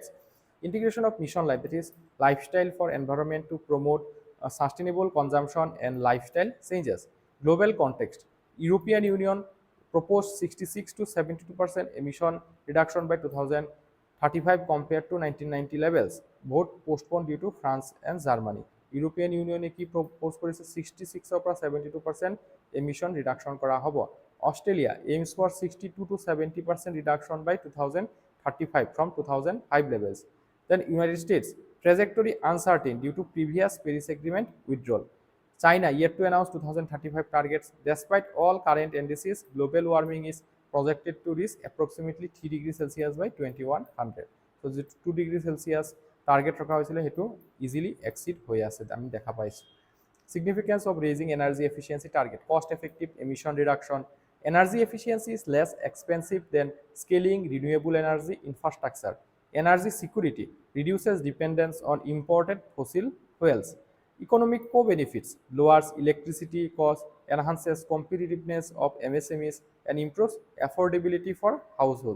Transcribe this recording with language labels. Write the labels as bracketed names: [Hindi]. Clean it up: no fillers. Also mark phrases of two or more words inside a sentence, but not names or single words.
[English] Integration of mission life, that is lifestyle for environment to promote sustainable consumption and lifestyle changes. Global context, European Union proposed 66 to 72% emission reduction by 2035 compared to 1990 levels. Both postponed due to France and Germany. [Assamese] European Union কি propose কৰিছে 66 পৰা 72% [English] emission reduction [Assamese] কৰা হ'ব. [English] Australia aims for 62 to 70% reduction by 2035 from 2005 levels. Then United States trajectory uncertain due to previous Paris Agreement withdrawal. China yet to announce 2035 targets. Despite all current NDCs, global warming is projected to reach approximately 3 degrees Celsius by 2100. [Assamese] So, [English] 2 degrees Celsius target [Assamese] ৰখা হৈছিলে সেইটো [English] easily exceed [Assamese] হৈ আছে আমি দেখা পাইছোঁ. [English] Significance of raising energy efficiency target, cost effective emission reduction. Energy efficiency is less expensive than scaling renewable energy infrastructure. Energy security reduces dependence on imported fossil fuels. Economic co-benefits, lowers electricity costs, enhances competitiveness of MSMEs, and improves affordability for households.